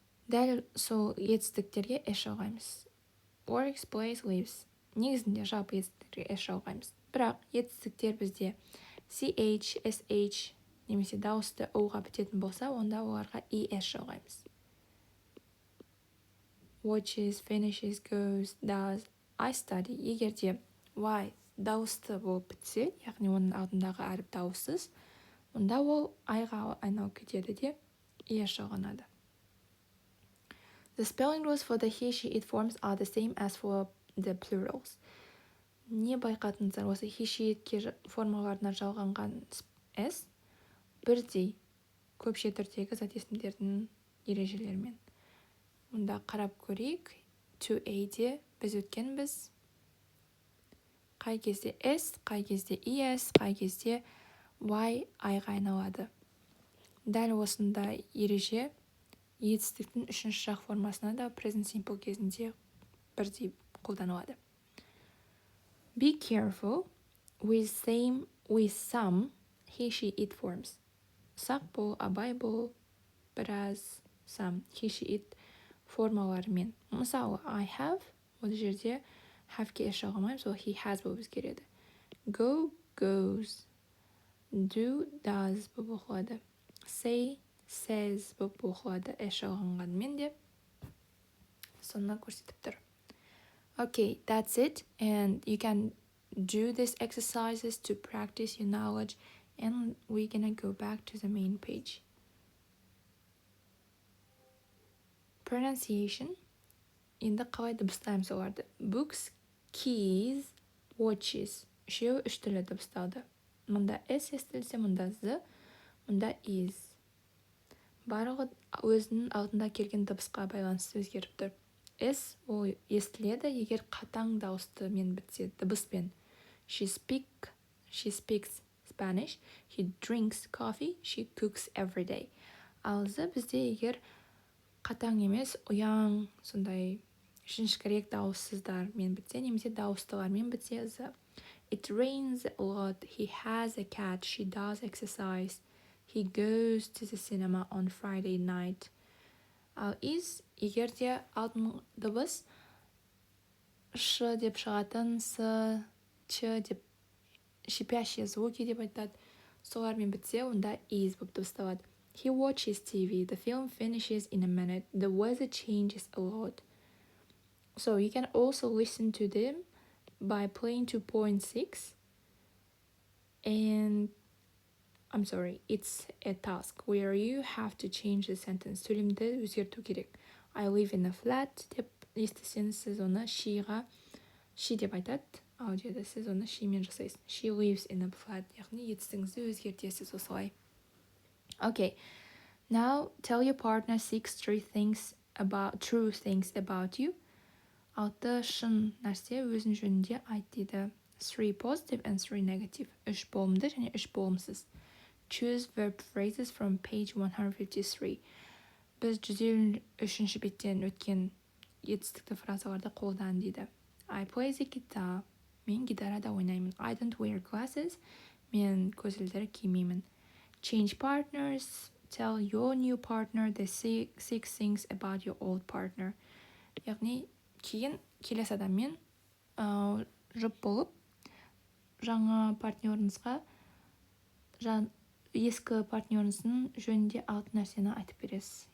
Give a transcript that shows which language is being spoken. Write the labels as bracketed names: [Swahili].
[Kazakh] Дәл сол етістіктерге s жалғаймыз. [English] Works, plays, lives. [Kazakh] Негізінде жалпы етістіктерге s жалғаймыз. Бірақ етістіктер бізде ch, sh, немесе дауысты o-ға бітетін болса, онда оларға es жалғаймыз. [English] Watches, finishes, goes, does, I study. [Kazakh] Егерде y дауысты болып бітсе, яғни оның алдындағы әріп дауыссыз, онда ол I-ға айналып кетеді де es жалғанады. [English] The spelling rules for the he, she, it forms are the same as for the plurals. [Kazakh] Не байқатыңыздар, осы he, she, it формаларына жалғанған s бірдей көпше түрдегі зат есімдердің ережелерімен. Мұнда қарап көрейік. To a-де біз өткенбіз. қай кезде s, қай кезде es, қай кезде y I-ға айналады. Дәл осындай ереже етістіктің үшінші жақ формасына да present simple кезінде бірдей қолданылады. [English] Be careful with some he, she, it forms. [Kazakh] Сақ бол, абай бол, біраз some he, she, it формаларымен. Мысалы, [English] I have, [Kazakh] ол жерде have-ке еш жағылмаймыз, ол he has болып өзгереді. [English] Go, goes. [Kazakh] Do, does болып оқылады. Say, says болып оқылады. Еш жағылғанмен де соны көрсетіп тұр. [English] Okay, that's it. And you can do these exercises to practice your knowledge. And we're gonna go back to the main page. Pronunciation. [Kazakh] Енді қалай дыбыстаймыз оларды? [English] Books, keys, watches. [Kazakh] Үшеуі үш түрлі дыбысталды. Мұнда s естілсе, мұнда z, мұнда is. Барлығы өзінің алдында келген дыбысқа байланысты өзгеріп тұр. S ол естіледі, егер қатаң дауыстымен бітсе, дыбыспен. [English] She speaks Spanish. He drinks coffee. She cooks every day. [Kazakh] Ал z бізде егер қатаң емес, ұяң, сондай жіңішкірек дауыссыздармен бітсе, немесе дауыстылармен бітсе z. [English] It rains a lot. He has a cat. She does exercise. He goes to the cinema on Friday night. [Kazakh] Ал is, егер де алтын дыбыс ш деп шығатын, с, ч деп [Russian] шипящие звуки [Kazakh] деп айтады, солармен бітсе, онда is болып дыбысталады. [English] He watches TV. The film finishes in a minute. The weather changes a lot. So you can also listen to them by playing 2.6. And I'm sorry, it's a task where you have to change the sentence. [Kazakh] Сөйлемді өзгерту керек. [English] I live in a flat [Kazakh] деп естісеңіз, сіз оны she деп айтады. Аудиода сіз оны she мен жасайсыз. [English] She lives in a flat. [Kazakh] Яғни етістігіңізді өзгертесіз осылай. Okay. [English] Now tell your partner 6 true things about you. [Kazakh] 6 шын нәрсе өзің жөнінде айт дейді. [English] 3 positive and 3 negative. [Kazakh] 3 болымды және 3 болымсыз. [English] Choose verb phrases from page 153. [Kazakh] Біз 153 беттен өткен етістікті фразаларды қолдан дейді. [English] I play the guitar. [Kazakh] Мен гитарада ойнаймын. [English] I don't wear glasses. [Kazakh] Мен көзілдері кимеймін. [English] Change partners. Tell your new partner the 6 things about your old partner. [Kazakh] Яғни кейін келесі адаммен жұп болып, жаңа партнеріңізға ескі партнеріңіздің жөнінде 6 нәрсені айтып бересіз.